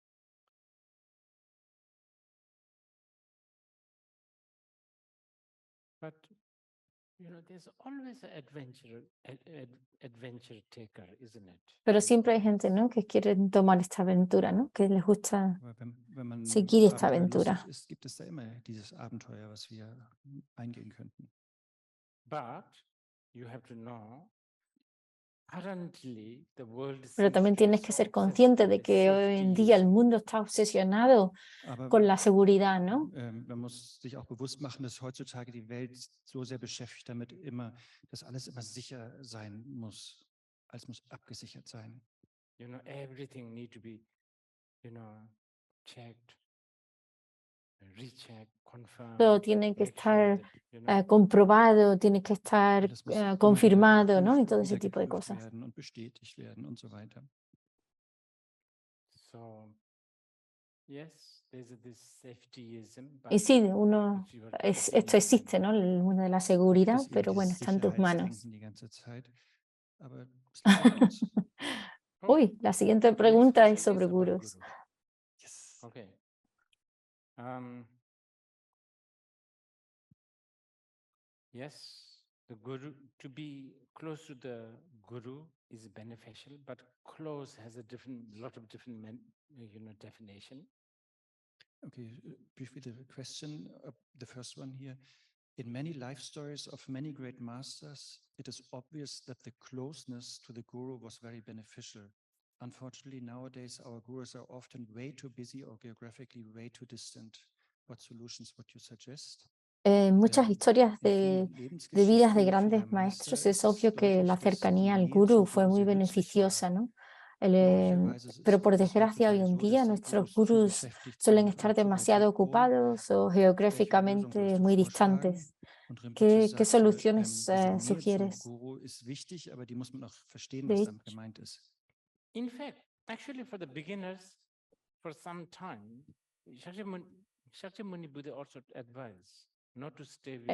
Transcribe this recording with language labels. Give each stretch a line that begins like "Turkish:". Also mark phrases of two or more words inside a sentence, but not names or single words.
English: But there's always an adventure taker, isn't it?
Spanish: Pero siempre hay gente, ¿no? Que quiere tomar esta aventura, ¿no? Que les gusta seguir esta aventura.
German: Ist, gibt es da immer dieses Abenteuer, was wir eingehen könnten.
English: But you have to know, currently the world
Spanish: Pero también tienes que ser consciente de que hoy en día el mundo está obsesionado con la seguridad, ¿no?
German: Man muss sich auch bewusst machen, dass heutzutage die Welt so sehr beschäftigt damit immer, dass alles immer sicher sein muss. Alles muss abgesichert sein.
English: Everything need to be, checked, rechecked, confirmed.
Spanish: Todo tiene que estar comprobado, tiene que estar confirmado, ¿no? Y todo ese tipo de cosas.
German: Und bestätigt werden und so weiter.
English: So, yes, there's this safetyism,
Spanish: y sí, esto existe, ¿no? El mundo de la seguridad, pero bueno, está en tus manos. Uy, la siguiente pregunta es sobre gurús.
English: Yes. Okay. Yes, the guru, to be close to the guru is beneficial, but close has a lot of different definition. Okay, briefly the question, the first one here. In many life stories of many great masters, it is obvious that the closeness to the guru was very beneficial. Unfortunately, nowadays our gurus are often way too busy or geographically way too distant. What solutions would you suggest?
Spanish: muchas historias
German: In
Spanish: de
German: vielen
Spanish: vidas de
German: Lebensgeschichten
Spanish: grandes
German: vieler
Spanish: maestros,
German: Meister
Spanish: es obvio
German: ist
Spanish: que la
German: deutlich, dass die
Spanish: cercanía al
German: Nähe
Spanish: gurú
German: zum
Spanish: fue
German: Guru
Spanish: muy
German: sehr nützlich war.
Spanish: beneficiosa, ¿no? Pero por
German: Möglicherweise ist es
Spanish: desgracia hoy
German: heutzutage
Spanish: en
German: so,
Spanish: día
German: dass die
Spanish: nuestros
German: Gurus zu
Spanish: gurús
German: beschäftigt
Spanish: suelen
German: sind
Spanish: estar
German: und zu weit
Spanish: demasiado
German: weg wohnen.
Spanish: ocupados o
German: Welche Lösung
Spanish: geográficamente
German: würdest du
Spanish: muy
German: vorschlagen?
Spanish: distantes.
German: Und Rinpoche
Spanish: ¿Qué
German: sagte,
Spanish: soluciones
German: diese Nähe zum
Spanish: sugieres?
German: Guru ist wichtig, aber die muss man auch verstehen,
Spanish: De
German: was
Spanish: hecho,
German: damit gemeint ist.
English: In fact, actually, for the beginners, for some time, Shakyamuni Buddha also advised not to stay with the